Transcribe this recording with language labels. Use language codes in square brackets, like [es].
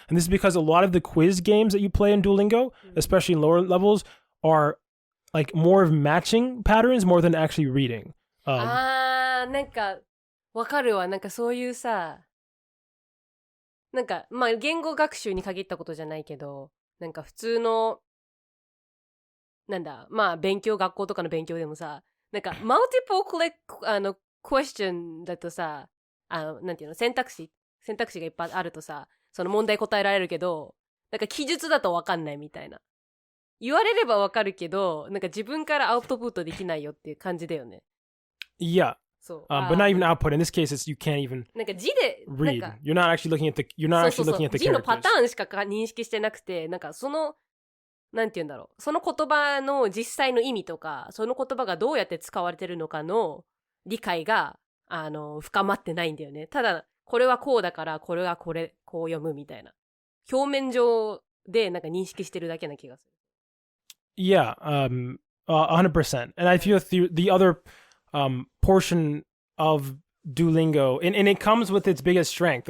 [en] And this is because a lot of the quiz games that you play in Duolingo, especially in lower levels, are like more of matching patterns more than actually reading. [ja] なんかわかるわ。なんかそういうさ、なんかまあ言語学習に限ったことじゃないけど、なんか普通のなんだ、まあ学校とかの勉強でもさ、なんかマルティプルクエスチョンだとさ、なんていうの、選択肢がいっぱいあるとさ、その問題答えられるけど、なんか記述だとわかんないみたいな。言われればわかるけど、なんか自分からアウトプットできないよっていう感じだよね。 [en] Yeah. [ja] そう。 [en] But not even output. In this case, you can't even [ja] なんか字で [en] read. [ja] なんか [en] You're not actually looking at the characters. [ja] 字のパターンしか認識してなくて、なんかそのなんて言うんだろう、その言葉の実際の意味とか、その言葉がどうやって使われてるのかの理解が深まってないんだよね。ただこれはこうだからこれはこう読むみたいな、表面上でなんか認識してるだけな気がする。 [en] Yeah, 100%. And I feel the other portion of Duolingo, and it comes with its biggest strength.